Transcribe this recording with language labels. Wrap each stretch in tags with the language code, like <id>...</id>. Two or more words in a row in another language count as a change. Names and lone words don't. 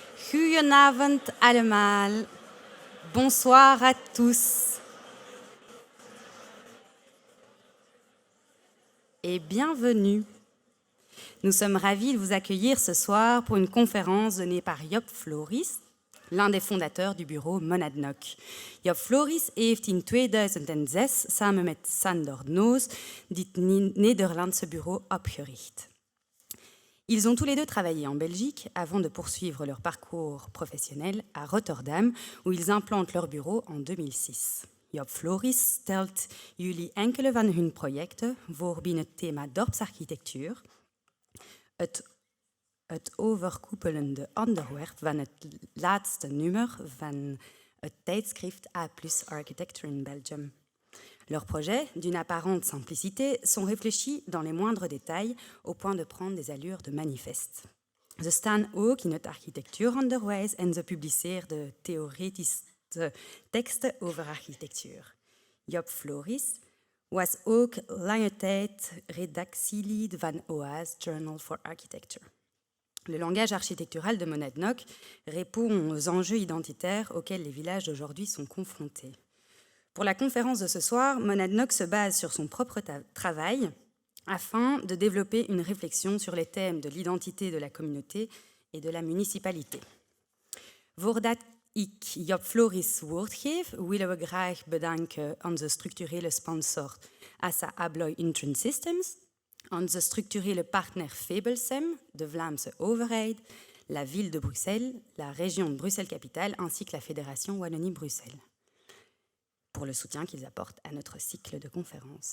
<nl>Goedenavond allemaal.</nl> <fr>Bonsoir à tous. Et bienvenue. Nous sommes ravis de vous accueillir ce soir pour une conférence donnée par Job Floris, l'un des fondateurs du bureau Monadnock.</fr> <nl>Job Floris heeft in 2006 samen met Sander Noos dit Nederlandse bureau opgericht.</nl> <fr>Ils ont tous les deux travaillé en Belgique avant de poursuivre leur parcours professionnel à Rotterdam, où ils implantent leur bureau en 2006.</fr> <nl>Job Floris stelt jullie enkele van hun projecten voor binnen het thema dorpsarchitectuur, het overkoepelende onderwerp van het laatste nummer van het tijdschrift A+ Architecture in Belgium.</nl> <fr>Leurs projets, d'une apparente simplicité, sont réfléchis dans les moindres détails au point de prendre des allures de manifeste.</fr> <nl>Ze staan ook in het architectuuronderwijs en ze publiceren theoretische teksten over architectuur. Job Floris was ook lange tijd redactielid van OA's Journal for Architecture.</nl> <fr>Le langage architectural de Monadnock répond aux enjeux identitaires auxquels les villages d'aujourd'hui sont confrontés. Pour la conférence de ce soir, Monadnock se base sur son propre travail afin de développer une réflexion sur les thèmes de l'identité de la communauté et de la municipalité.</fr> <nl>Voordat ik Job Floris woord geef, willen we graag bedanken onze structurele sponsor ASA Abloy Intern Systems, onze structurele partner Febelsem, de Vlaamse overheid,</nl> <fr>la ville de Bruxelles, la région de Bruxelles-Capitale ainsi que la Fédération Wallonie-Bruxelles, pour le soutien qu'ils apportent à notre cycle de conférences.</fr>